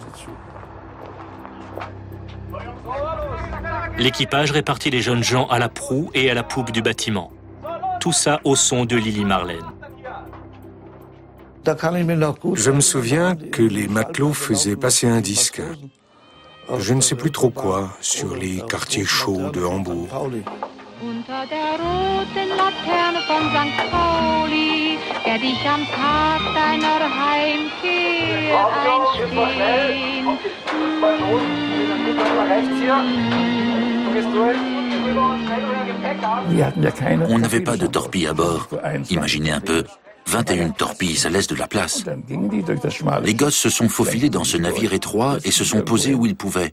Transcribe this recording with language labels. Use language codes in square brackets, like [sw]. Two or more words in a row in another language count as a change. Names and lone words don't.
[fr] L'équipage répartit les jeunes gens à la proue et à la poupe du bâtiment. Tout ça au son de Lili Marlène. Je me souviens que les matelots faisaient passer un disque. Je ne sais plus trop quoi, sur les quartiers chauds de Hambourg. [de] Unter der roten Laterne von St. Pauli werd ich am Tag deiner Heimkehr einstehen. [fr] On n'avait pas de torpilles à bord. Imaginez un peu, 21 torpilles, ça laisse de la place. Les gosses se sont faufilés dans ce navire étroit et se sont posés où ils pouvaient.